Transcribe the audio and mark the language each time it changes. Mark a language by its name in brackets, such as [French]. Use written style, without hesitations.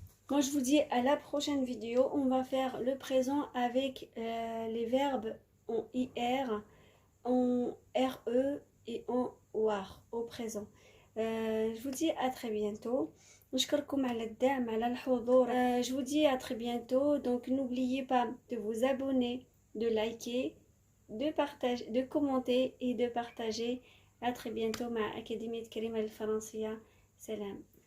[French] Moi je vous dis à la prochaine vidéo, on va faire le présent avec les verbes en IR, en RE et en OR au présent. Je vous dis à très bientôt. [Arabic] نشكركم على الدعم على الحضور. [French] Je vous dis à très bientôt. Donc n'oubliez pas de vous abonner, de liker, de partager, de commenter et de partager. À très bientôt [Arabic] مع أكاديمية كريمة للفرنسية. سلام.